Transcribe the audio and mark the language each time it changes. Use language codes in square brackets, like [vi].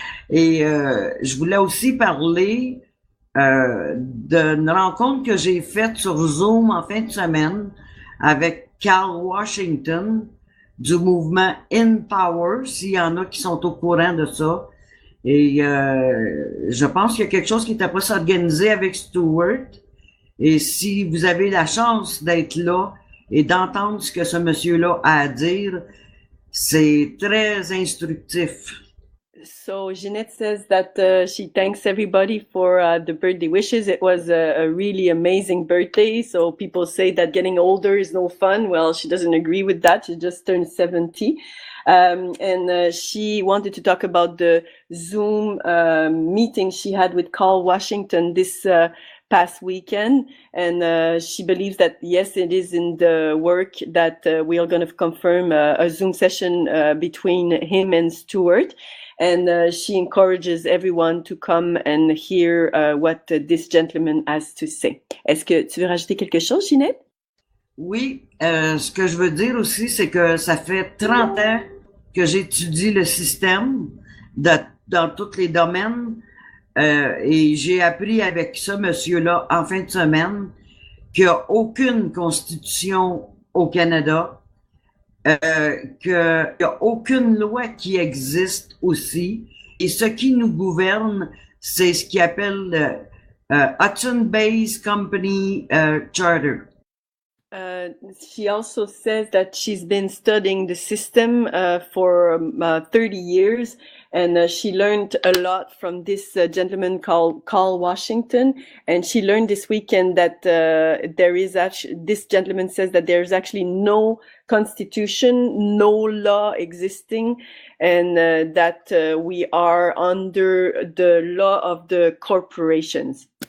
[fr] Et je voulais aussi parler d'une rencontre que j'ai faite sur Zoom en fin de semaine avec Carl Washington du mouvement In Power, s'il y en a qui sont au courant de ça. Et je pense qu'il y a quelque chose qui est après s'organiser avec Stuart. Et si vous avez la chance d'être là et d'entendre ce que ce monsieur-là a à dire, c'est très instructif. [en] So Jeanette says that she thanks everybody for the birthday wishes. It was a really amazing birthday. So people say that getting older is no fun. Well, she doesn't agree with that. She just turned 70. and she wanted to talk about the Zoom meeting she had with Carl Washington this past weekend, and she believes that yes, it is in the work that we are going to confirm a Zoom session between him and Stuart, and she encourages everyone to come and hear what this gentleman has to say. [fr] Est-ce que tu veux rajouter quelque chose, Ginette? Oui, ce que je veux dire aussi, c'est que ça fait 30 ans que j'étudie le système dans tous les domaines. Et j'ai appris avec ce monsieur-là en fin de semaine qu'il n'y a aucune constitution au Canada, qu'il n'y a aucune loi qui existe aussi. Et ce qui nous gouverne, c'est ce qu'ils appellent le Hudson-Based Company Charter. [en] She also says that she's been studying the system for 30 years, and she learned a lot from this gentleman called Carl Washington. And she learned this weekend that there is actually, this gentleman says that there's actually no constitution, no law existing, and that we are under the law of the corporations.